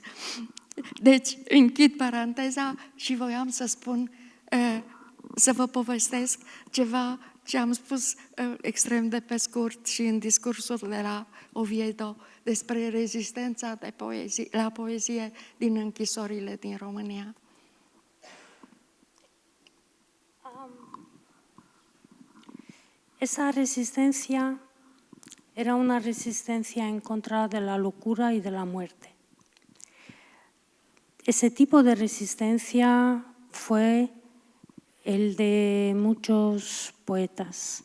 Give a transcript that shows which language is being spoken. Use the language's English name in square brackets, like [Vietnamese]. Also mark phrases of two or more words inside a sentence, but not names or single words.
[Romanian] Deci, închid paranteza și voiam să spun, să vă povestesc ceva ce am spus extrem de pe scurt și în discursul de la Oviedo despre rezistența la poezie din închisorile din România. [Spanish] Esa resistencia era una resistencia en contra de la locura y de la muerte. Ese tipo de resistencia fue el de muchos poetas.